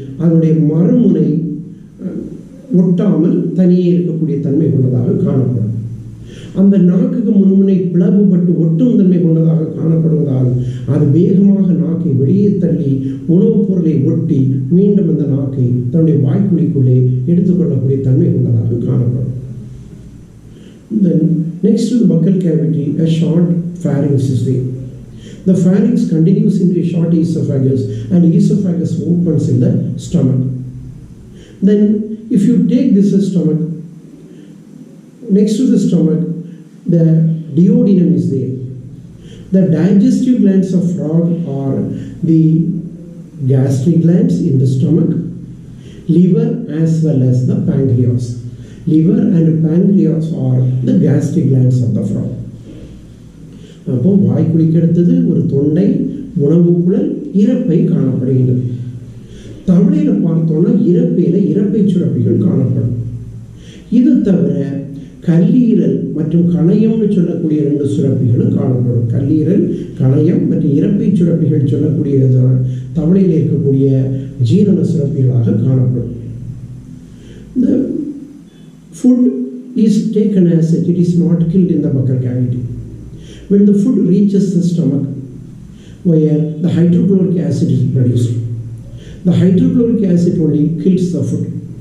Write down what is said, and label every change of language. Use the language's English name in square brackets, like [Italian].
[Tamil] அதனுடைய மறுமுனை ஒட்டாமல் தனியே இருக்கக்கூடிய தன்மை கொண்டதாக காணப்படும். அந்த நாக்குக்கு முன்முனை பிளவுபட்டு ஒட்டும் தன்மை கொண்டதாக காணப்படுவதால் அது வேகமாக நாக்கை வெளியே தள்ளி உணவுப் பொருளை ஒட்டி மீண்டும் அந்த நாக்கை தன்னுடைய வாய்க்குழிக்குள்ளே எடுத்துக்கொள்ளக்கூடிய தன்மை கொண்டதாக காணப்படும். [English] Then next to the buccal cavity, a short pharynx is there. The pharynx continues into a short esophagus and esophagus opens in the stomach. Then if you take this stomach, next to the stomach, the duodenum is there. The digestive glands of frog are the gastric glands in the stomach, liver as well as the pancreas. Liver and pancreas are the gastric glands of the frog. [Tamil] அப்போ வாய்க்குழிக்கு அடுத்தது ஒரு தொண்டை, உணவு குழல், இறப்பை காணப்படுகின்றது. தவளையில் பார்த்தோம்னா இறப்பை சுரப்பிகள் காணப்படும். இது தவிர கல்லீரல் மற்றும் கணையம்னு சொல்லக்கூடிய 2 சுரப்பிகளும் காணப்படும். கல்லீரல், கணையம் மற்றும் இறப்பை சுரப்பிகள் சொல்லக்கூடிய தவளையில் இருக்கக்கூடிய ஜீரண சுரப்பிகளாக காணப்படும். [English] The food is taken as it is not killed in the buccal cavity. When the food reaches the stomach, where the hydrochloric acid is produced, the hydrochloric acid only kills the food.